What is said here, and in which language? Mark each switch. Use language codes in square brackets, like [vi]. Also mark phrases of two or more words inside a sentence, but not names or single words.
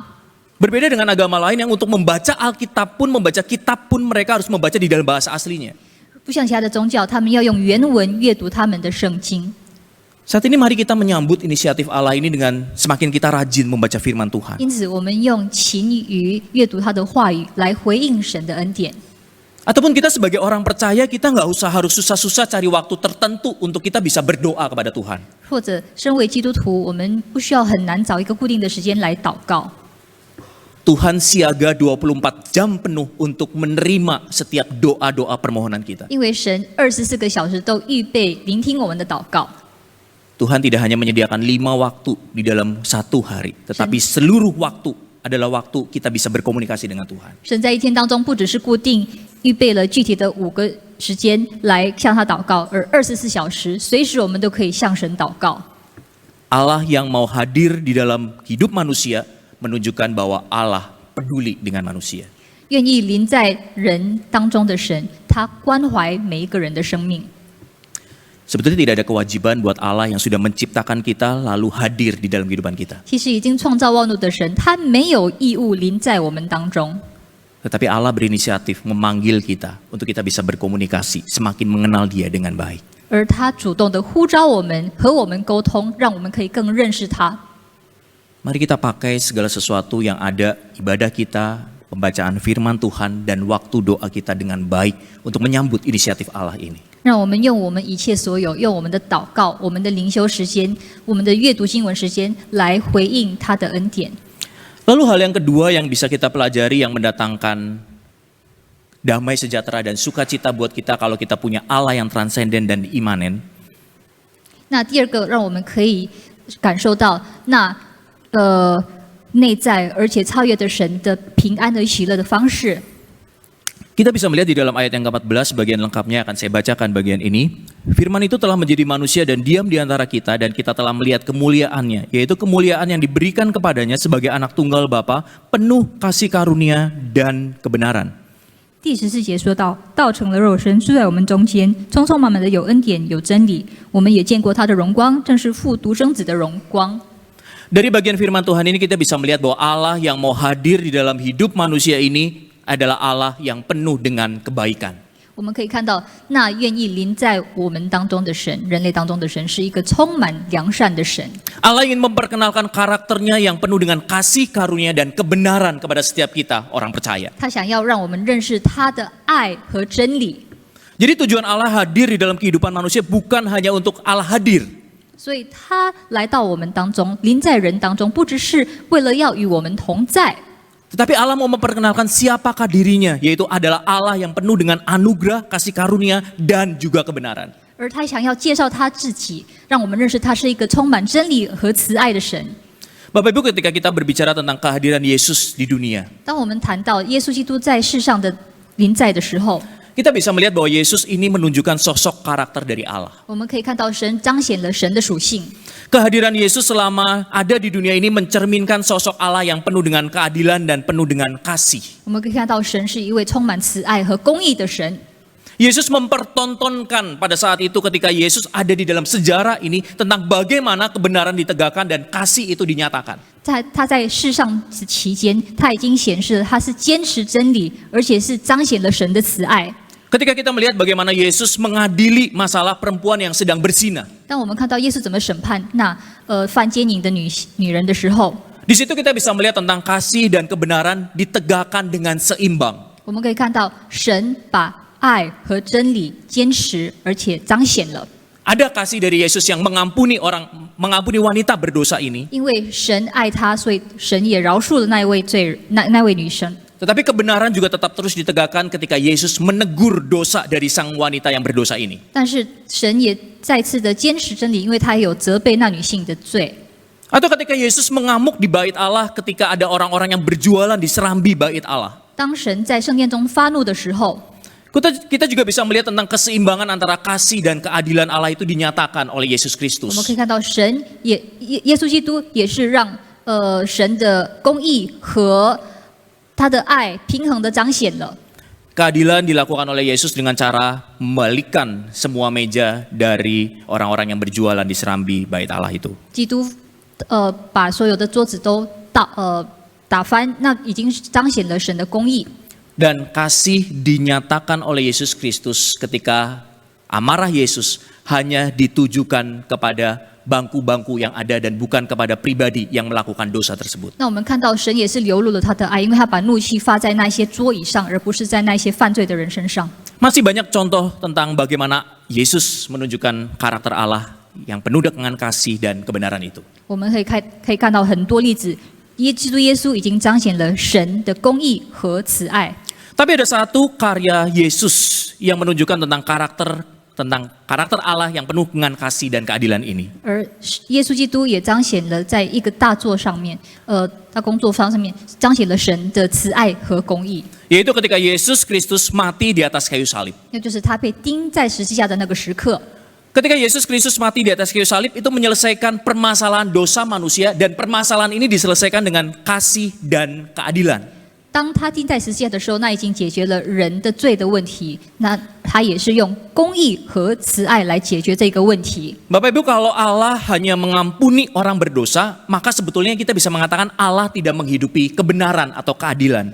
[id] Berbeda dengan agama lain yang untuk membaca Alkitab pun, membaca kitab pun mereka harus membaca di dalam bahasa aslinya. [zh] 不像其他的宗教，他们要用原文阅读他们的圣经。 [id] Saat ini mari kita menyambut inisiatif Allah ini dengan semakin kita rajin membaca firman Tuhan. [zh] 因此，我们用勤于阅读他的话语来回应神的恩典。 [id] Ataupun kita sebagai orang percaya, kita nggak usah harus susah-susah cari waktu tertentu untuk kita bisa berdoa kepada Tuhan. [zh] 或者，身为基督徒，我们不需要很难找一个固定的时间来祷告。 [id] Tuhan siaga 24 jam penuh untuk menerima setiap doa-doa permohonan kita. [zh] 因为神24个小时都预备聆听我们的祷告。 [id] Tuhan tidak hanya menyediakan 5 waktu di dalam satu hari, tetapi seluruh waktu adalah waktu kita bisa berkomunikasi dengan Tuhan. [zh] 神在一天当中不只是固定预备了具体的5个时间来向他祷告，而24小时随时我们都可以向神祷告。 [id] Allah yang mau hadir di dalam hidup manusia menunjukkan bahwa Allah peduli dengan manusia. [zh] 愿意临在人当中的神，他关怀每一个人的生命。 [id] Sebetulnya tidak ada kewajiban buat Allah yang sudah menciptakan kita lalu hadir di dalam kehidupan kita. [zh] 其实已经创造万物的神，他没有义务临在我们当中， [id] Tetapi Allah berinisiatif memanggil kita untuk kita bisa berkomunikasi, semakin mengenal Dia dengan baik. [zh] 而他主动的呼召我们，和我们沟通，让我们可以更认识他。 [id] Mari kita pakai segala sesuatu yang ada, ibadah kita, pembacaan firman Tuhan, dan waktu doa kita dengan baik untuk menyambut inisiatif Allah ini. [zh] 让我们用我们一切所有，用我们的祷告、我们的灵修时间、我们的阅读经文时间，来回应他的恩典。 [id] Lalu hal yang kedua yang bisa kita pelajari yang mendatangkan damai sejahtera dan sukacita buat kita kalau kita punya Allah yang transenden dan imanen. [zh] 那第二个，让我们可以感受到内在而且超越的神的平安和喜乐的方式。 [id] Kita bisa melihat di dalam ayat yang ke-14, bagian lengkapnya akan saya bacakan bagian ini. Firman itu telah menjadi manusia dan diam di antara kita, dan kita telah melihat kemuliaannya, yaitu kemuliaan yang diberikan kepadanya sebagai anak tunggal Bapa, penuh kasih karunia dan kebenaran. [zh] 第14节说到，道成了肉身，住在我们中间，充充满满的有恩典，有真理。我们也见过他的荣光，正是父独生子的荣光。 [id] Dari bagian firman Tuhan ini kita bisa melihat bahwa Allah yang mau hadir di dalam hidup manusia ini adalah Allah yang penuh dengan kebaikan. [zh] 我们可以看到，那愿意临在我们当中的神，人类当中的神，是一个充满良善的神。 [id] Allah ingin memperkenalkan karakternya yang penuh dengan kasih karunia dan kebenaran kepada setiap kita orang percaya. [zh] 他想要让我们认识他的爱和真理。 [id] Jadi tujuan Allah hadir di dalam kehidupan manusia bukan hanya untuk Allah hadir. [zh] 所以他来到我们当中，临在人当中，不只是为了要与我们同在， [id] Tetapi Allah mau memperkenalkan siapakah dirinya, yaitu adalah Allah yang penuh dengan anugerah, kasih karunia, dan juga kebenaran. [zh] 而他想要介绍他自己，让我们认识他是一个充满真理和慈爱的神。 [id] Bapak Ibu, ketika kita berbicara tentang kehadiran Yesus di dunia, [zh] 当我们谈到耶稣基督在世上的临在的时候， [id] kita bisa melihat bahwa Yesus ini menunjukkan sosok karakter dari Allah. [zh] 我们可以看到神彰显了神的属性。 [id] Kehadiran Yesus selama ada di dunia ini mencerminkan sosok Allah yang penuh dengan keadilan dan penuh dengan kasih. [zh] 我们可以看到神是一位充满慈爱和公义的神。 [id] Yesus mempertontonkan pada saat itu ketika Yesus ada di dalam sejarah ini tentang bagaimana kebenaran ditegakkan dan kasih itu dinyatakan. [zh] 他在世上期间，他已经显示了他是坚持真理，而且是彰显了神的慈爱。 [id] Ketika kita melihat bagaimana Yesus mengadili masalah perempuan yang sedang berzina, [zh] 当我们看到耶稣怎么审判那犯奸淫的女人的时候， [id] di situ kita bisa melihat tentang kasih dan kebenaran ditegakkan dengan seimbang. [zh] 我们可以看到神把爱和真理坚持，而且彰显了。 [id] Ada kasih dari Yesus yang mengampuni wanita berdosa ini. [zh] 因为神爱他，所以神也饶恕了那位女生。 [id] Tetapi kebenaran juga tetap terus ditegakkan ketika Yesus menegur dosa dari sang wanita yang berdosa ini. [zh] 但是神也再次的坚持真理，因为他有责备那女性的罪。 [id] Atau ketika Yesus mengamuk di bait Allah ketika ada orang-orang yang berjualan di serambi bait Allah. [zh] 当神在圣殿中发怒的时候， [id] Kita juga bisa melihat tentang keseimbangan antara kasih dan keadilan Allah itu dinyatakan oleh Yesus [zh] 我 [id] Kristus. [zh] 们可以看到耶稣基督也是让神的公义和他的爱平衡的彰显了。 [id] Keadilan dilakukan oleh Yesus dengan cara membalikkan semua meja dari orang-orang yang berjualan di serambi bait Allah itu. [zh] 基督把所有的桌子都打翻，那已经彰显了神的公义。 [id] Dan kasih dinyatakan oleh Yesus Kristus ketika amarah Yesus hanya ditujukan kepada bangku-bangku yang ada dan bukan kepada pribadi yang melakukan dosa tersebut. [zh] 那我们看到神也是流露了他的爱，因为他把怒气发在那些桌椅上，而不是在那些犯罪的人身上。 [id] Masih banyak contoh tentang bagaimana Yesus menunjukkan karakter Allah yang penuh dengan kasih dan kebenaran itu. [zh] 我们可以看到很多例子，基督耶稣已经彰显了神的公义和慈爱。 [id] Tapi ada satu karya Yesus yang menunjukkan tentang karakter Allah yang penuh dengan kasih dan keadilan ini. [zh] 而耶稣基督也彰显了在一个大作上面，大工作坊上面彰显了神的慈爱和公义。 [id] Yaitu ketika Yesus Kristus mati di atas kayu salib. [zh] 那就是他被钉在十字架的那个时刻。 [id] Ketika Yesus Kristus mati di atas kayu salib itu menyelesaikan permasalahan dosa manusia dan permasalahan ini diselesaikan dengan kasih dan keadilan. [zh] 当他钉在十字架的时候，那已经解决了人的罪的问题。那他也是用公义和慈爱来解决这个问题。 [id] Bapak Ibu, kalau Allah hanya mengampuni orang berdosa, maka sebetulnya kita bisa mengatakan Allah tidak menghidupi kebenaran atau keadilan.